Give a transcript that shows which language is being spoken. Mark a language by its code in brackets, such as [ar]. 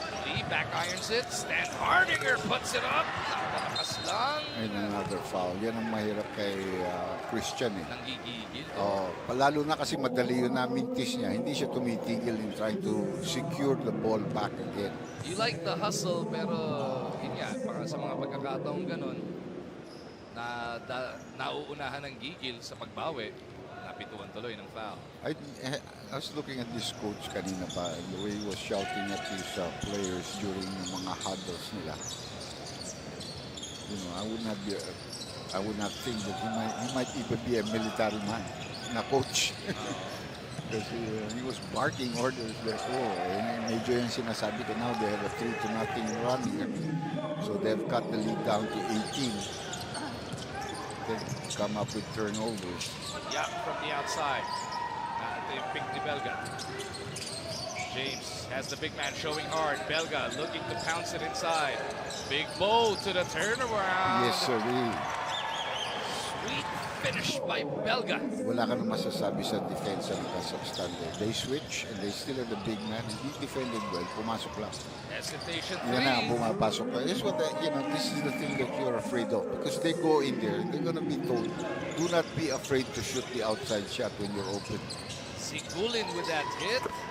[en] Lee back irons it. Stan Hardinger puts it up. [tl] Nakalakas lang. [en] And another foul. [tl] Yan ang mahirap kay Christian eh. Nanggigigil. Palalo na kasi madali yun na mintis niya. [en] Hindi siya tumitigil in trying to secure the ball back again. You like the hustle, [tl] pero yun nga, para sa mga pagkakataong ganun, na nauunahan ng gigil sa pagbawi, napituan tuloy ng foul. [en] I was looking at this coach [tl] kanina pa, [en] and the way he was shouting at his players during yung mga huddles nila. You know, I would not think that he might even be a military man na coach. Because he was barking orders before. [tl] And medyo yung sinasabi ko [en] now, they have a 3-0 run here. So they've cut the lead down to 18. They've come up with turnovers. Yeah, from the outside. [tl] Ito yung pick ni [en] Belga. James has the big man showing hard. Belga looking to pounce it inside. Big blow to the turnaround. Yes, sir. Sweet finish by Belga. [tl] Wala ka na masasabi sa defense ng Kazakhstan. [en] They switch and they still have the big man. He defended well. [tl] Pumasok lang. [en] Hesitation [tl] Yan na, [en] three. [tl] pumapasok ka. [en] This is the thing that you're afraid of. Because they go in there, they're gonna be told, do not be afraid to shoot the outside shot when you're open. Sigulin with that hit.